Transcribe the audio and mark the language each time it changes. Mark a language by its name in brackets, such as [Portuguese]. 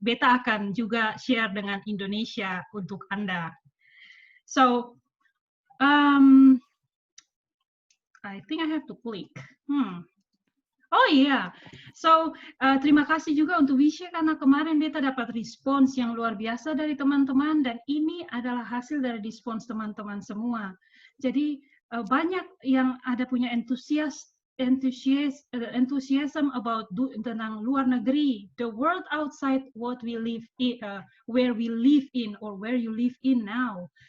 [Indonesian] Beta akan juga share dengan Indonesia untuk Anda. [English] So, I think I have to click. [Indonesian] Oh iya, so terima kasih juga untuk Wishe karena kemarin Beta dapat respons yang luar biasa dari teman-teman dan ini adalah hasil dari respons teman-teman semua. Jadi banyak yang ada punya [English] enthusiasm about [Indonesian] tentang luar negeri, [English] the world outside what we live in, where we live in or where you live in now.